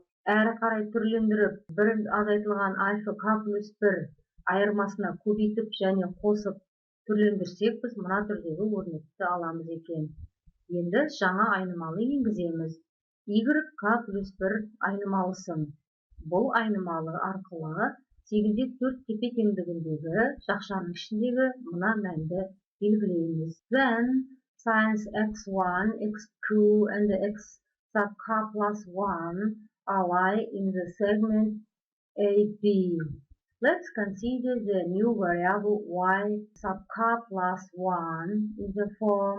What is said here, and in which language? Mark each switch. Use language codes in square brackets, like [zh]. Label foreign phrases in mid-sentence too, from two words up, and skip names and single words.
[kk] Әрі қарай түрлендіріп, бір азайтылған альфа k плюс 1 айырмасына көбейтіп және қосып түрлендірсек, біз мына түрдегі өрнекті аламыз екен. Енді жаңа айнымалы енгіземіз. Y плюс 1 айнымалысын. Бұл айнымалы арқылы 8-де 4 тепе-теңдігіндегі жақшаның ішіндегі мына мәнді белгілейміз. [en] Then, since x1, x2 and x sub k plus 1 are lie in the segment AB. Let's consider the new variable y sub k plus 1 in the form.